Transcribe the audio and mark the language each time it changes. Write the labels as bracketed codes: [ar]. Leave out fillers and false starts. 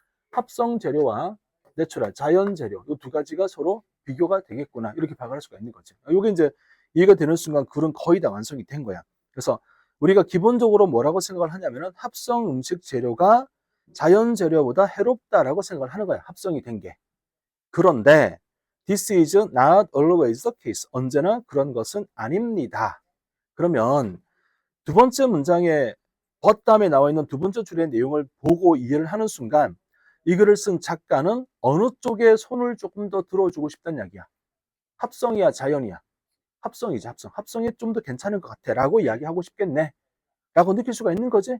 [ko] 합성 재료와 내추럴, 자연 재료 이 두 가지가 서로 비교가 되겠구나. 이렇게 파악을 할 수가 있는 거지. 이게 이제 이해가 되는 순간 글은 거의 다 완성이 된 거야. 그래서 우리가 기본적으로 뭐라고 생각을 하냐면은 합성 음식 재료가 자연 재료보다 해롭다라고 생각을 하는 거야. 합성이 된 게. 그런데 [en] this is not always the case. [ko] 언제나 그런 것은 아닙니다. 그러면 두 번째 문장에 but 다음에 나와 있는 두 번째 줄의 내용을 보고 이해를 하는 순간 이 글을 쓴 작가는 어느 쪽에 손을 조금 더 들어주고 싶다는 이야기야. 합성이야, 자연이야? 합성이지, 합성. 합성이 좀 더 괜찮은 것 같아. 라고 이야기하고 싶겠네. 라고 느낄 수가 있는 거지.